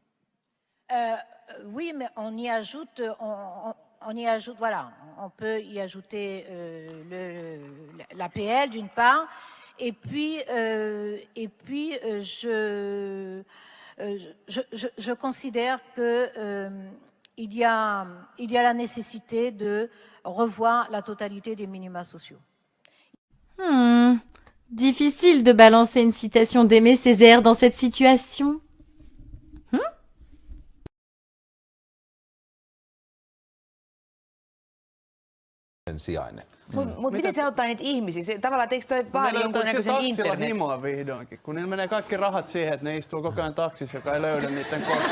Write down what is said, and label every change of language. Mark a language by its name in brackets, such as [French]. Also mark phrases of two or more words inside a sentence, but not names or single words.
[French] Oui, mais on y ajoute, voilà, on peut y ajouter l'APL d'une part, et puis je considère qu'il y a la nécessité de revoir la totalité des minima sociaux. Difficile de balancer une citation d'Aimé Césaire dans cette situation. [Finnish] Sijainen. Mutta miten se auttaa niitä ihmisiä? Tavallaan, että eikö toi vaadi jonkunnäköisen internet? Himoa vihdoinkin, kun niillä menee kaikki rahat siihen, että ne istuu koko ajan taksissa, joka ei löydä niiden kotia.